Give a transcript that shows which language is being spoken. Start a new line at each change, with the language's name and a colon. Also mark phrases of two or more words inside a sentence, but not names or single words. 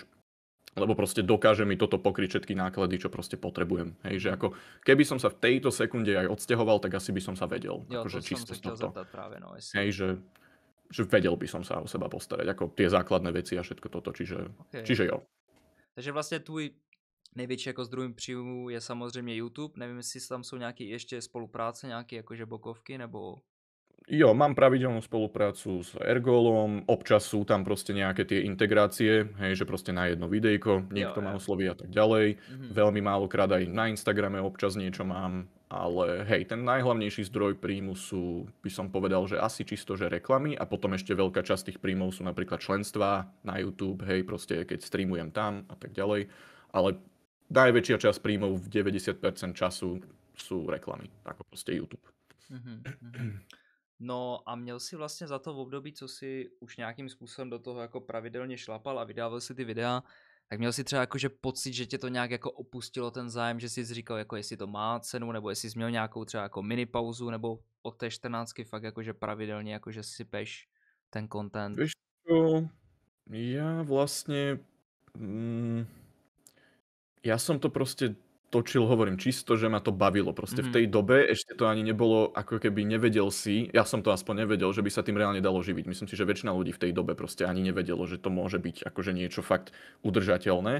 Slovak: Lebo proste dokáže mi toto pokryť všetky náklady, čo proste potrebujem. Hej, že ako keby som sa v tejto sekunde aj odsťahoval, tak asi by som sa vedel. Jo, akože to som sa chcel zeptať práve, no. Hej, že vedel by som sa o seba postarať, ako tie základné veci a všetko toto, čiže jo.
Czech: Takže vlastne tvůj největší jako zdroj příjmu je samozřejmě YouTube, nevím, jestli tam jsou nějaké ještě spolupráce, nějaké jakože bokovky, nebo...
Slovak: Jo, mám pravidelnú spoluprácu s Ergolom, občas sú tam proste nejaké tie integrácie, hej, že proste na jedno videjko niekto ma osloví a tak ďalej. Veľmi málokrát aj na Instagrame občas niečo mám, ale hej, ten najhlavnejší zdroj príjmu sú, by som povedal, že asi čisto, že reklamy a potom ešte veľká časť tých príjmov sú napríklad členstvá na YouTube, hej, proste keď streamujem tam a tak ďalej, ale najväčšia časť príjmov v 90% času sú reklamy, ako proste YouTube.
Czech: No a měl si vlastně za to v období, co si už nějakým způsobem do toho jako pravidelně šlapal a vydával si ty videa, tak měl si třeba jakože pocit, že tě to nějak jako opustilo ten zájem, že jsi říkal, jako jestli to má cenu, nebo jestli jsi měl nějakou třeba jako mini pauzu, nebo od té 14 fakt jakože pravidelně jakože sypeš ten content.
Slovak: Víš čo, ja vlastne ja som to proste točil, hovorím, čisto, že ma to bavilo. Proste v tej dobe ešte to ani nebolo, ako keby nevedel si, ja som to aspoň nevedel, že by sa tým reálne dalo živiť. Myslím si, že väčšina ľudí v tej dobe proste ani nevedelo, že to môže byť akože niečo fakt udržateľné.